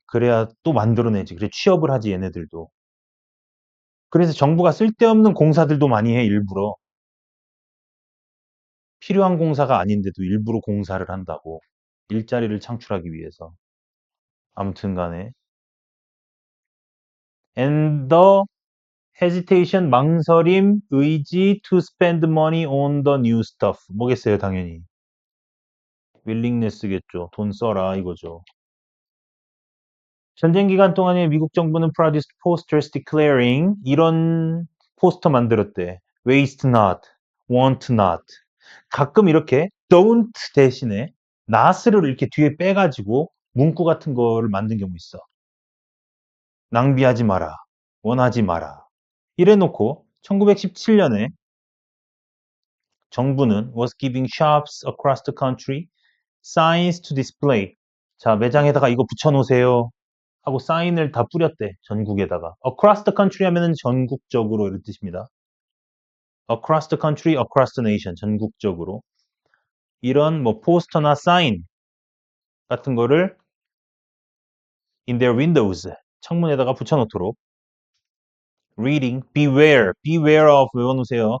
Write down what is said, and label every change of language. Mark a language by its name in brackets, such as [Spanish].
[Korean] 그래야 또 만들어내지. 그래, 취업을 하지, 얘네들도. 그래서 정부가 쓸데없는 공사들도 많이 해, 일부러. 필요한 공사가 아닌데도 일부러 공사를 한다고. 일자리를 창출하기 위해서. 아무튼 간에. [English] And the hesitation, [Korean] 망설임, 의지 [English] to spend money on the new stuff. [Korean] 뭐겠어요, 당연히. willingness겠죠. 돈 써라, 이거죠. 전쟁 기간 동안에 미국 정부는 [English] produced posters declaring [Korean] 이런 포스터 만들었대. [English] waste not, want not. [Korean] 가끔 이렇게 don't 대신에 not를 이렇게 뒤에 빼가지고 문구 같은 거를 만든 경우 있어. 낭비하지 마라. 원하지 마라. 이래놓고 1917년에 정부는 [English] was giving shops across the country signs to display. [Korean] 자, 매장에다가 이거 붙여놓으세요. 하고 사인을 다 뿌렸대. 전국에다가. [English] across the country [Korean] 하면은 전국적으로 이런 뜻입니다. [English] across the country, across the nation. [Korean] 전국적으로. 이런 뭐 포스터나 사인 같은 거를 [English] in their windows. [Korean] 창문에다가 붙여놓도록. [English] reading, beware, beware of [Korean] 외워놓으세요.